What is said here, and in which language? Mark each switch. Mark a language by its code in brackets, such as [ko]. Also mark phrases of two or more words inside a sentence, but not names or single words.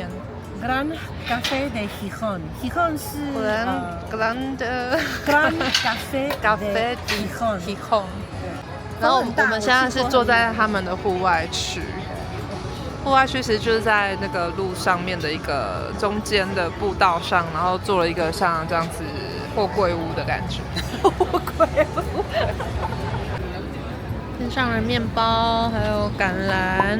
[zh] ？Gran Café de Gijón 是 Gran Café de Gijón。然后我们现在是坐在他们的户外区，户外区其实就是在那个路上面的一个中间的步道上，然后做了一个像这样子货柜屋的感觉。货柜屋。添上了面包，还有橄榄。